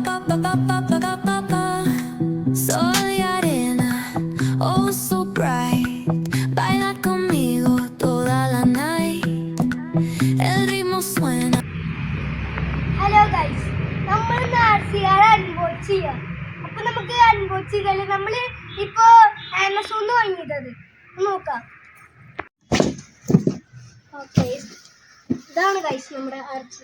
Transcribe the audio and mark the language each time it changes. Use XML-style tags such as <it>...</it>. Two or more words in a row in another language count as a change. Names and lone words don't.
<es>Soy arena,</es> <en>oh so bright.</en> <es>Baila conmigo toda la night. El ritmo suena.</es> <en>hello guys,</en> <ml>നമ്മൾ നാർസിയാർ അൺബോക്സ് ചെയ്യാം. അപ്പൊ നമുക്ക് അൺബോക്സ് ചെയ്താല് നമ്മൾ ഇപ്പോ ആമസോണിൽ വാങ്ങിയത് നോക്കാം. ഓക്കെ, ഇതാണ് ഗൈസ് നമ്മുടെ ആർച്ച്.</ml>